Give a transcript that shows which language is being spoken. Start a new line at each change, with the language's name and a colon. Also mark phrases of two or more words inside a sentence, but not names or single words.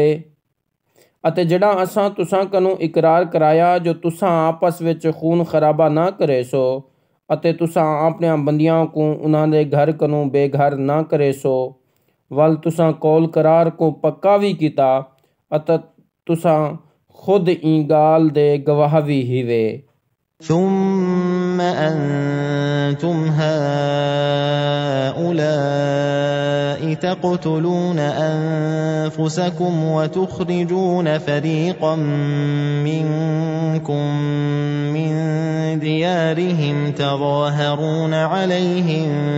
Punjabi: اتے جیڑا اساں تساں کنو اقرار کرایا جو تساں آپس وچ خون خرابہ نہ کرے سو اتے تساں اپنے بندیاں کو انہاں دے گھر کنو بے گھر نہ کرے سو. ول تساں قول قرار کو پکا بھی کیتا اتے تساں خود ای گال دے گواہ بھی ہیوے.
Arabic: ثم أنتم هؤلاء تقتلون أنفسكم وتخرجون فريقا منكم من ديارهم تظاهرون عليهم